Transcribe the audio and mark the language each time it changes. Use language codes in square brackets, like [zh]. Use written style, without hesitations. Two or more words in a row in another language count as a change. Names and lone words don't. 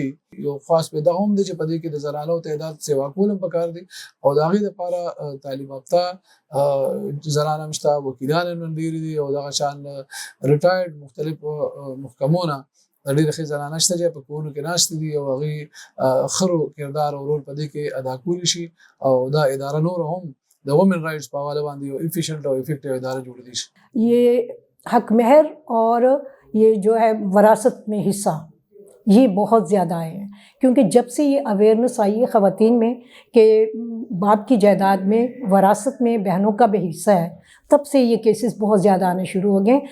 [ps] یو خاص په دغه هم دی چې په دې کې د زنانو تعداد سیوا کول هم پکار دي، او د هغې دپاره تعلیم یافته زنان هم شته، وکیلان هم ډېرې دي، او دغه شان ریټایرډ مختلف محکمونه ډېرې ښې زنانه شته چې په کورونو کې ناستې دي، او هغې ښه کردار او رول په دې کې ادا کولی شي، او دا اداره نور هم د [en] women rights [ps] په حواله باندې یو ایفیشنټ او افیکټیو اداره جوړېدی شي. [ur] یہ حق مہر اور یہ جو ہے وراثت میں حصہ یہ بہت زیادہ آئے ہیں، کیونکہ جب سے یہ اویئرنیس آئی ہے خواتین میں کہ باپ کی جائیداد میں وراثت میں بہنوں کا بھی حصہ ہے، تب سے یہ کیسز بہت زیادہ آنے شروع ہو گئے.